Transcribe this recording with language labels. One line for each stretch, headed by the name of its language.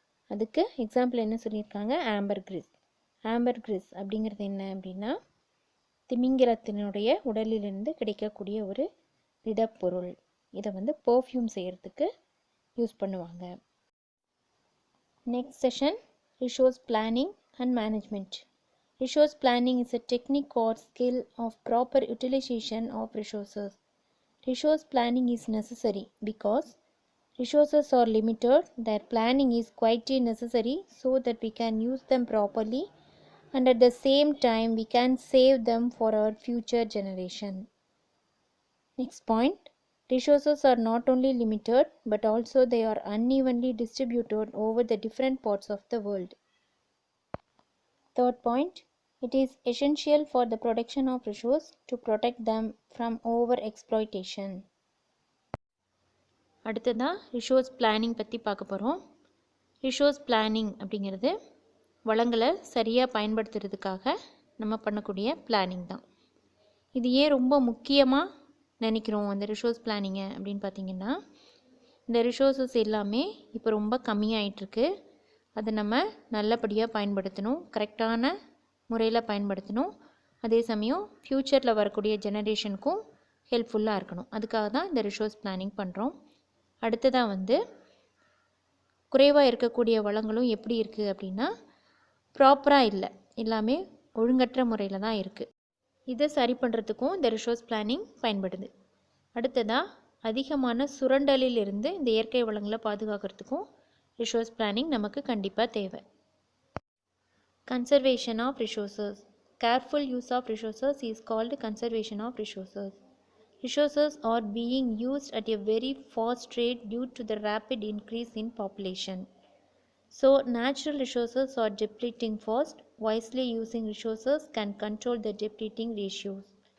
Tamil: அதுக்கு எக்ஸாம்பிள் என்ன சொல்லியிருக்காங்க ஆம்பர்கிரீஸ். ஆம்பர்கிரீஸ் அப்படிங்கிறது என்ன அப்படின்னா திமிங்கிலத்தினுடைய உடலிலிருந்து கிடைக்கக்கூடிய ஒரு திடப்பொருள். இதை பர்ஃப்யூம் செய்கிறதுக்கு யூஸ் பண்ணுவாங்க.
English: Next session, resource planning and management. Resource planning is a technique or skill of proper utilization of resources. Resource planning is necessary because resources are limited. Their planning is quite necessary so that we can use them properly and at the same time we can save them for our future generation. Next point, resources are not only limited but also they are unevenly distributed over the different parts of the world. Third point, it is essential for the production of resources to protect them from over exploitation.
Tamil: அடுத்ததாக resource planning பற்றி பார்க்க போகிறோம். Resource planning அப்படிங்கிறது வளங்களை சரியாக பயன்படுத்துறதுக்காக நம்ம பண்ணக்கூடிய planning தான். இது ஏன் ரொம்ப முக்கியமாக நினைக்கிறோம் அந்த ரிசோர்ஸ் பிளானிங்கை அப்படின்னு பார்த்திங்கன்னா இந்த ரிசோர்ஸஸ் எல்லாமே இப்போ ரொம்ப கம்மியாயிட்டிருக்கு. அதை நம்ம நல்லபடியாக பயன்படுத்தணும், கரெக்டான முறையில் பயன்படுத்தணும். அதே சமயம் ஃப்யூச்சரில் வரக்கூடிய ஜெனரேஷனுக்கும் ஹெல்ப்ஃபுல்லாக இருக்கணும். அதுக்காக தான் இந்த ரிசோர்ஸ் பிளானிங் பண்ணுறோம். அடுத்ததாக குறைவாக இருக்கக்கூடிய வளங்களும் எப்படி இருக்குது அப்படின்னா ப்ராப்பராக இல்லை, எல்லாமே ஒழுங்கற்ற முறையில் தான் இருக்குது. இதை சரி பண்ணுறதுக்கும் இந்த ரிசோர்ஸ் பிளானிங் பயன்படுது. அடுத்ததாக அதிகமான சுரண்டலிலிருந்து இந்த இயற்கை வளங்களை பாதுகாக்கிறதுக்கும் ரிசோர்ஸ் பிளானிங் நமக்கு கண்டிப்பாக தேவை.
English: Conservation of resources. Careful use of resources is called conservation of resources. Resources are being used at a very fast rate due to the rapid increase in population. So, natural resources are depleting fast. Wisely using resources can control the depleting ratios.